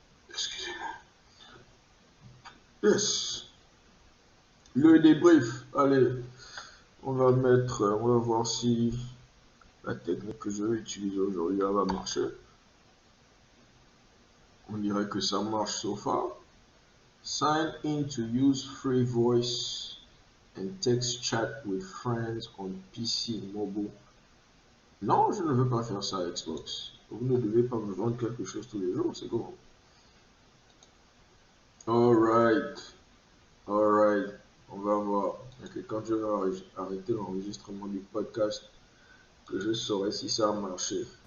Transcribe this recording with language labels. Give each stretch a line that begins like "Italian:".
French: Excusez-moi. Yes. Le débrief. Allez, on va voir si la technique que je vais utiliser aujourd'hui va marcher. On dirait que ça marche
English: so far. Sign in to use free voice and text chat with friends on PC and mobile.
French: Non, je ne veux pas faire ça Xbox. Vous ne devez pas me vendre quelque chose tous les jours, c'est comment? Alright. On va voir. Et quand je vais arrêter l'enregistrement du podcast, que je saurai si ça a marché.